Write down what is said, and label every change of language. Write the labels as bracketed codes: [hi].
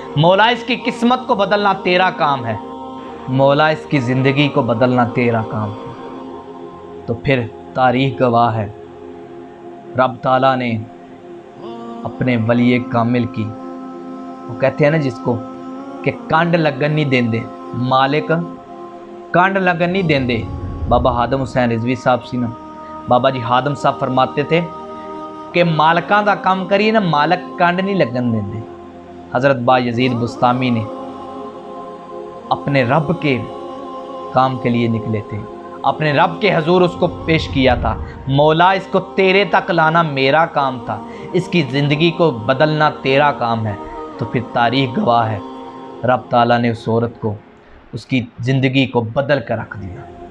[ur] مولا اس کی قسمت کو بدلنا تیرا کام ہے. مولا اس کی زندگی کو بدلنا تیرا کام ہے. تو پھر تاریخ گواہ ہے رب تعالیٰ نے اپنے ولی کامل کی, وہ کہتے ہیں نا جس کو کہ [pa] کانڈ لگن نہیں دیندے, [ur] مالک کانڈ لگن نہیں دیندے. [pa] بابا ہادم حسین رضوی صاحب سی نا, بابا جی ہادم صاحب فرماتے تھے کہ مالکاں دا کام کریے نا مالک کانڈ نہیں لگن دیندے. [ur] حضرت بایزید بسطامی نے اپنے رب کے کام کے لیے نکلے تھے, اپنے رب کے حضور اس کو پیش کیا تھا. مولا اس کو تیرے تک لانا میرا کام تھا, اس کی زندگی کو بدلنا تیرا کام ہے. تو پھر تاریخ گواہ ہے رب تعالیٰ نے اس عورت کو اس کی زندگی کو بدل کر رکھ دیا.